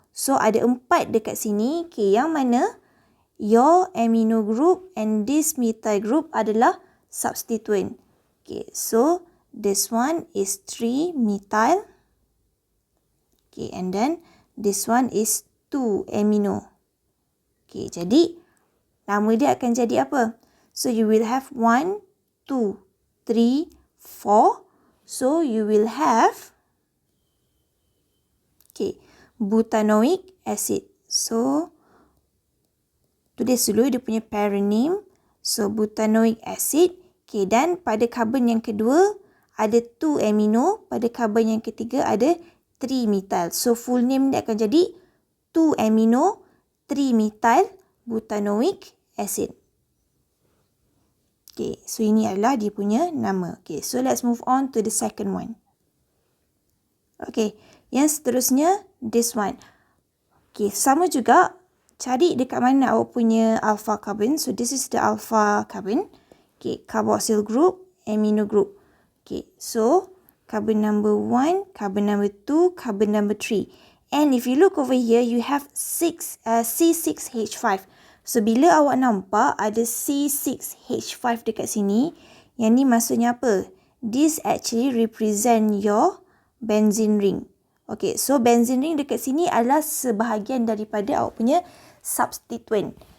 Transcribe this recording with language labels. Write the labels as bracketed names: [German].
[English] So, [Malay] ada 4 dekat sini. [English] Okay, [Malay] yang mana [English] your amino group and this methyl group [Malay] adalah [English] substituent. Okay, so this one is 3 methyl. Okay, and then this one is 2 amino. [Malay] Okay, jadi nama dia akan jadi apa? [English] So, you will have 1, 2, 3, 4. So, you will have, okay, butanoic acid. So, [Malay] tulis dulu dia punya parent name. So, butanoic acid. Okay, dan pada carbon yang kedua, ada 2 amino. Pada carbon yang ketiga, ada 3 methyl. [English] So, full name [Malay] dia akan jadi 2 amino, 3 methyl butanoic acid. Okay, so ini adalah dia punya nama. [English] Okay, so let's move on to the second one. Okay, [Malay] yang seterusnya, [English] this one. [Malay] Okay, sama juga, cari dekat mana awak punya alpha carbon. [English] So, this is the alpha carbon. Okay, carboxyl group, amino group. Okay, so, carbon number 1, carbon number 2, carbon number 3. And if you look over here, you have C6H5. [Malay] So, bila awak nampak ada C6H5 dekat sini, yang ni maksudnya apa? [English] This actually represent your benzene ring. [Malay] Okay, so benzene ring dekat sini adalah sebahagian daripada awak punya substituent.